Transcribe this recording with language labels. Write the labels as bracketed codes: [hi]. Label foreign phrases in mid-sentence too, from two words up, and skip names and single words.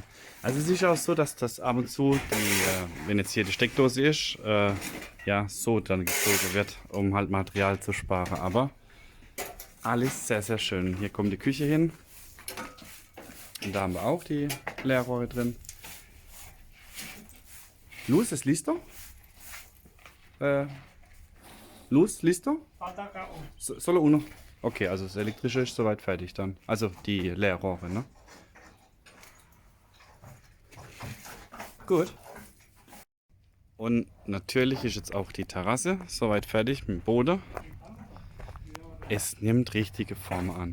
[de] Also es ist auch so, dass das ab und zu, wenn jetzt hier die Steckdose ist, ja, so dann gezogen wird, um halt Material zu sparen. Aber alles sehr, sehr schön. Hier kommt die Küche hin. Und da haben wir auch die Leerrohre drin. [es] Luz, ¿es listo? Luz, listo? Falta un. Solo uno. [de] Okay, also das elektrische ist soweit fertig dann. Also die Leerrohre, ne? Gut. Und natürlich ist jetzt auch die Terrasse soweit fertig mit dem Boden. Es nimmt richtige Form an.